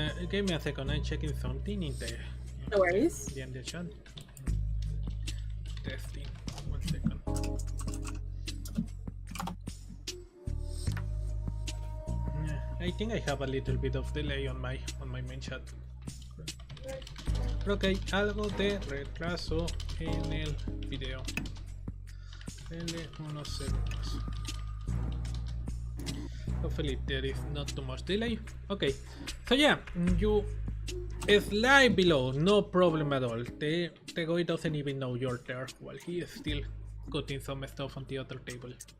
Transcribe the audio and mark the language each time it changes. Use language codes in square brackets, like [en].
[en] Give me a second. I'm checking something in the No worries. the chat. Testing. 1 second. I think I have a little bit of delay on my main chat. [es] Pero ok, algo de retraso en el video. Denle unos segundos. [en] Hopefully there is not too much delay. Okay, so yeah, you slide below, no problem at all. The guy doesn't even know you're there while he is still cutting some stuff on the other table.